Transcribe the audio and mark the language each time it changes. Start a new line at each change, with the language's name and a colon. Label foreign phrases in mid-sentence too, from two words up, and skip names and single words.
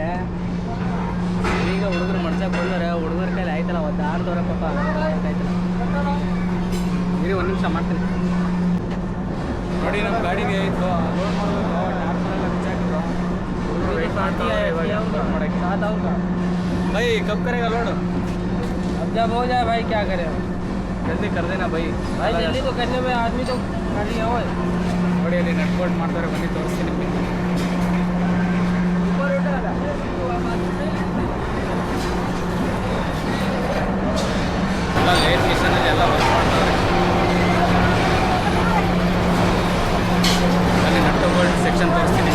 Kannada: ಈಗ ಹುಡುಗರು ಮಡ್ಸಕ್ಕೆ ಬಂದರೆ ಹುಡುಗರ ಕೈಲಿ ಆಯ್ತಲ್ಲ ಒದ್ದಾಡ್ತವ್ರೆ ಪಾಪ. ಆಯ್ತಲ್ಲ ಇರಿ, ಒಂದು ನಿಮಿಷ ಮಾಡ್ತೀನಿ. ನೋಡಿ ನಮ್ಮ ಗಾಡಿಗೆ ಆಯಿತು ಲೋಡ್ ಮಾಡಬೇಕು. ಟಾರ್ಪಲ್ ಎಲ್ಲ ಬಿಚ್ಚಾಕಿದ್ರು. ಮಾಡೋಕ್ಕೆ
Hindi: साथ आओगे भाई? कब करेगा लोड? अब जब हो जाए भाई, क्या करें? जल्दी कर देना भाई. जल्दी तो करने में आदमी तो खाली हो.
Kannada: ನೋಡಿ ಅಲ್ಲಿ
English: nut bolt
Kannada: ಮಾಡ್ತಾರೆ. ಬನ್ನಿ ತೋರಿಸ್ತೀನಿ. ಎಲ್ಲ ಲೇಟ್ ಮಿಷನಲ್ಲಿ ಎಲ್ಲ ವರ್ಕ್ ಮಾಡ್ತಾರೆ. ಅಲ್ಲಿ
English: nut bolt
Kannada: ಸೆಕ್ಷನ್ ತೋರಿಸ್ತೀನಿ.